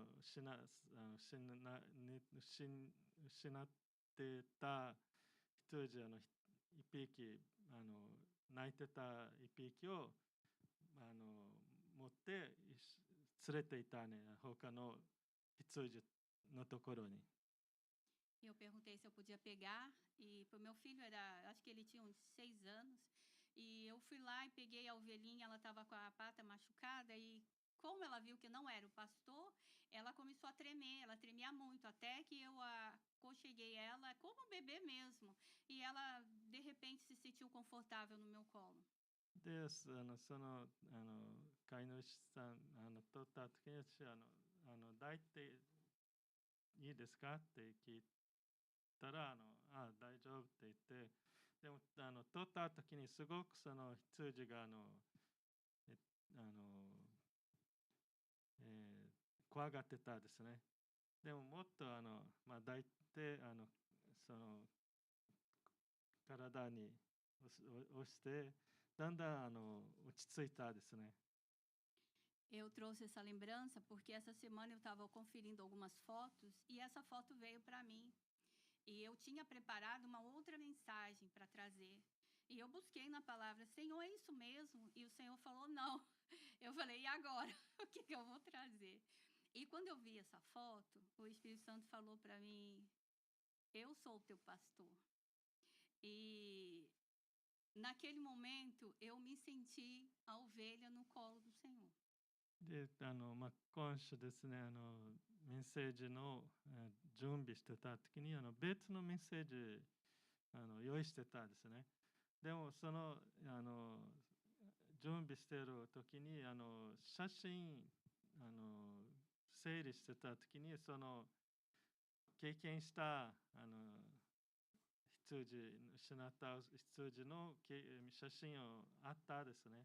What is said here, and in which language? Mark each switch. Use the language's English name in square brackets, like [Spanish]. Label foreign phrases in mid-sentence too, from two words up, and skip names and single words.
[Japanese] ってた羊一匹泣いてた一匹を持って連れていたね、他の羊のところに。 [Portuguese] Eu perguntei se eu podia pegar, e para o meu filho acho que ele tinha uns 6 anos, e eu fui lá e peguei a ovelhinha, ela estava com a pata machucada, e como ela viu que não era o pastor, ela começou a tremer, ela tremia muito, até que eu aconcheguei ela como um bebê mesmo, e ela de repente se sentiu confortável no meu colo. で、その飼い主さん取った時に抱いていいですかって聞いたら大丈夫って言って、でも取った時にすごくその羊が怖がってたですね。でももっと抱いてその体に押してだんだん落ち着いたですね。 Eu trouxe essa lembrança porque essa semana eu estava conferindo algumas fotos e essa foto veio para mim. E eu tinha preparado uma outra mensagem para trazer. E eu busquei na palavra, Senhor, é isso mesmo? E o Senhor falou, não. Eu falei, e agora? O que eu vou trazer? E quando eu vi essa foto, o Espírito Santo falou para mim, eu sou o teu pastor. E naquele momento, eu me senti a ovelha no colo do Senhor. [Japanese] で、今週ですね、メッセージの準備してた時に別のメッセージ用意してたですね。でもその準備してる時に写真整理してた時にその経験した失った羊の写真をあったですね。